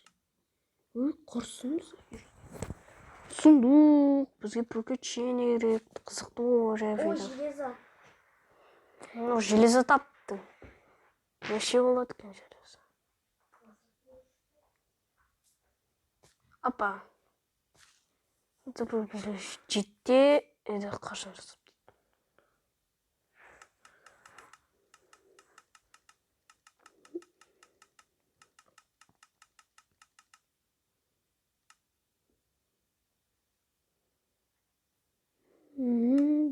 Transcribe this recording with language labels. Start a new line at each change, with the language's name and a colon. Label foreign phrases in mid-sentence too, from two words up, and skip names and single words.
Kazakh: Ой, құрсын бізге. Сундуқ. Бізге приключение керек. Қызықты болар. О, железо. Железо таптың. Неше болады екен железо? Апа.
Russian: Это был жетте.
Kazakh: Это қашан жасап дейді.